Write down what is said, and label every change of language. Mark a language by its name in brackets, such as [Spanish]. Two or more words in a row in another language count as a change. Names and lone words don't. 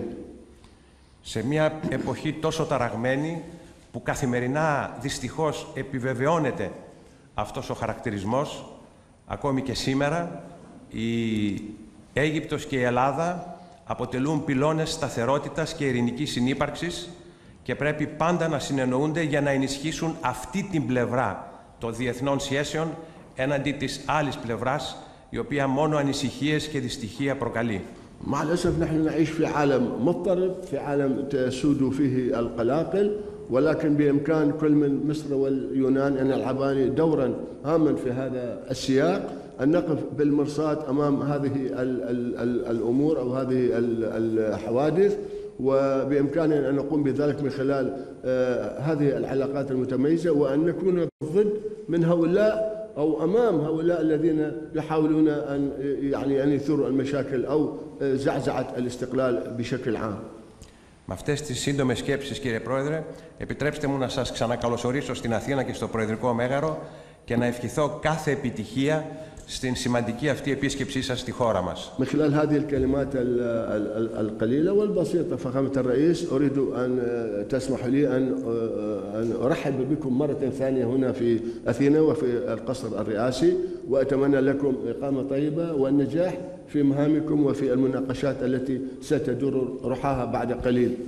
[Greek] Σε μια εποχή τόσο ταραγμένη που καθημερινά δυστυχώς επιβεβαιώνεται αυτός ο χαρακτηρισμός, ακόμη και σήμερα, η Αίγυπτος και η Ελλάδα αποτελούν πυλώνες σταθερότητας και ειρηνικής συνύπαρξης και πρέπει πάντα να συνεννοούνται για να ενισχύσουν αυτή την πλευρά των διεθνών σχέσεων έναντι της άλλης πλευράς, η οποία μόνο ανησυχίες και δυστυχία προκαλεί. [Arabic] مع الأسف نحن نعيش في عالم مضطرب، في عالم تسود فيه القلاقل، ولكن بإمكان كل من مصر واليونان أن يلعبان دورا هاما في هذا السياق، أن نقف بالمرصاد أمام هذه الأمور أو هذه الحوادث، وبإمكاننا أن نقوم بذلك من خلال هذه العلاقات المتميزة، وأن نكون ضد من هؤلاء أو أمام هؤلاء الذين يحاولون أن يثيروا المشاكل أو زعزعة الاستقلال بشكل عام. [Greek] Με αυτές τις σύντομες σκέψεις, κύριε Πρόεδρε, επιτρέψτε μου να σας ξανακαλωσορίσω στην Αθήνα και στο Προεδρικό Μέγαρο και να ευχηθώ κάθε επιτυχία στην σημαντική αυτή επίσκεψή σας στη χώρα μας. [Arabic] من خلال هذه الكلمات القليلة والبسيطة فخامة الرئيس أريد أن تسمح لي أن أرحب بكم مرة ثانية هنا في أثينا وفي القصر الرئاسي، وأتمنى لكم إقامة طيبة والنجاح في مهامكم وفي المناقشات التي ستدور روحها بعد قليل.